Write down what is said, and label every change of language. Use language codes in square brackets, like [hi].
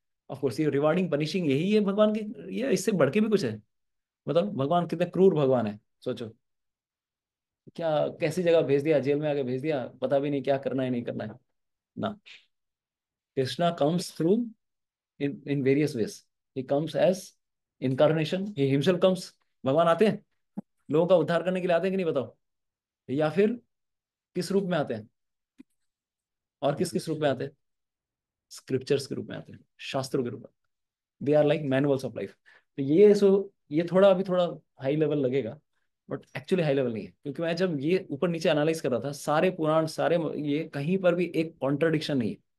[hi] Of course ये rewarding punishing यही है भगवान की, ये इससे बढ़ के भी कुछ है। बताओ भगवान कितने क्रूर भगवान है, सोचो क्या, कैसी जगह भेज दिया, जेल में आके भेज दिया, पता भी नहीं क्या करना है नहीं करना है ना। [en] Krishna comes through in various ways. He comes as incarnation, he himself comes। [hi] भगवान आते हैं लोगों का उद्धार करने के लिए, आते हैं कि नहीं बताओ, या फिर किस रूप में आते हैं, और किस किस रूप में आते हैं, स्क्रिप्चर्स के रूप में आते हैं, शास्त्रों के रूप में। [en] They are like manuals of life. [hi] तो ये थोड़ा अभी थोड़ा हाई लेवल लगेगा, बट एक्चुअली हाई लेवल नहीं है, क्योंकि मैं जब ये ऊपर नीचे एनालाइज कर रहा था सारे पुराण सारे, ये कहीं पर भी एक कॉन्ट्रडिक्शन नहीं है।